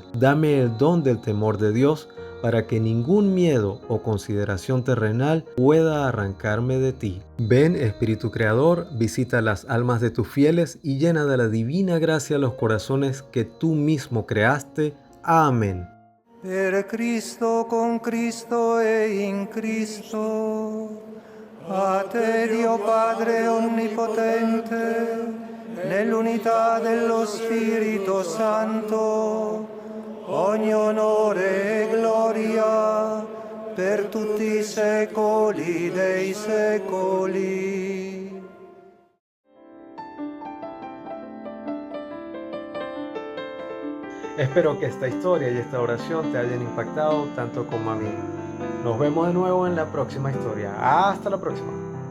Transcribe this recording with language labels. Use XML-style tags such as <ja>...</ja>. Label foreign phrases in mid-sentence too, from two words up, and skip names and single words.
<es>Dame el don del temor de Dios, para que ningún miedo o consideración terrenal pueda arrancarme de ti. Ven, Espíritu Creador, visita las almas de tus fieles y llena de la divina gracia los corazones que tú mismo creaste. Amén.</es> <it>Per Cristo, con Cristo e in Cristo, a te Dio Padre Onnipotente, nell'unità dello Spirito Santo, ogni onore e gloria per tutti i secoli dei secoli.</it> <es>Espero que esta historia y esta oración te hayan impactado tanto como a mí. Nos vemos de nuevo en la próxima historia. Hasta la próxima.</es>